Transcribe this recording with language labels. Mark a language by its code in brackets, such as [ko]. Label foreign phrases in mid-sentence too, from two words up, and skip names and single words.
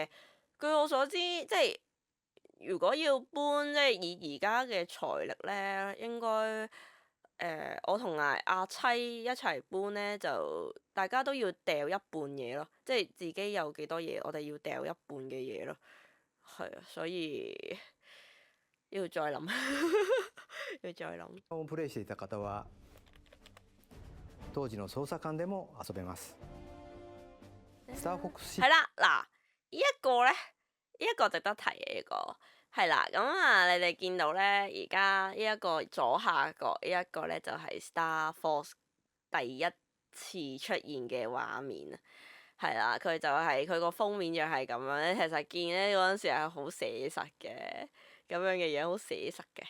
[yue] 據我所知，即係如果要搬，即係以而家嘅財力咧，應該我同阿妻一齊搬咧，就大家都要掉一半嘢咯，即係自己有幾多嘢，我哋要掉一半嘅嘢咯。係啊，所以要再諗，要再諗。 [ja] プレイしていた方は当時の捜査官でも遊べます。スターフォックス [yue] 係啦，嗱，呢一個咧，呢一個值得提嘅呢個係啦。咁啊，你哋見到咧，而家呢一個左下角呢一個咧就係 Star Force 第一次出現嘅畫面啊。係啦，佢就係佢個封面就係咁樣咧。其實見咧嗰陣時係好寫實嘅，咁樣嘅樣好寫實嘅。